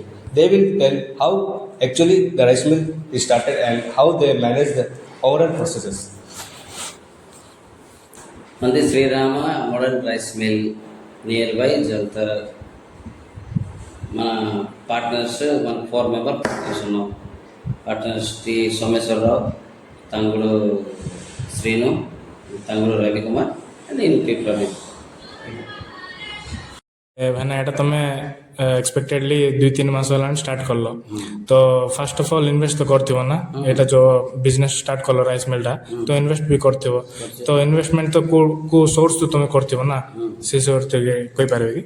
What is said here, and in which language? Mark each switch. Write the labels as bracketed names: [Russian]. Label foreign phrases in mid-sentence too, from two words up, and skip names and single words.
[English] They will tell how actually the rice mill is started and how they manage the overall processes. [Telugu] మంది శ్రీరామ మోడర్న్ రైస్ మిల్ [English] near by [Telugu] జల్తర్. మన పార్ట్నర్స్ మన 4 [English] member partners [Telugu] ఉన్నాం. పార్ట్నర్స్ టి సోమేశ్వరరావు, తంగుడు శ్రీను, తంగుడు రవికుమార్ అండ్ నేను పి ప్రవీణ్. [Odia] ଭାଇନା ଏଇଟା ତମେ ଏକ୍ସପେକ୍ଟେଡଲି 2-3 ମାସ ହେଲାଣି ଷ୍ଟାର୍ଟ କଲ, ତ [English] first of all [Odia] ଇନଭେଷ୍ଟ ତ କରିଥିବ ନା? ଏଇଟା ଯୋଉ ବିଜନେସ୍ ଷ୍ଟାର୍ଟ କଲ [English] rice millଟା, [Odia] ତ ଇନଭେଷ୍ଟ ବି କରିଥିବ, ତ ଇନଭେଷ୍ଟମେଣ୍ଟ ତ କୋଉ ସୋର୍ସ ତମେ କରିଥିବ ନା, ସେ ସୋର୍ସ ଟିକେ କହିପାରିବେ କି?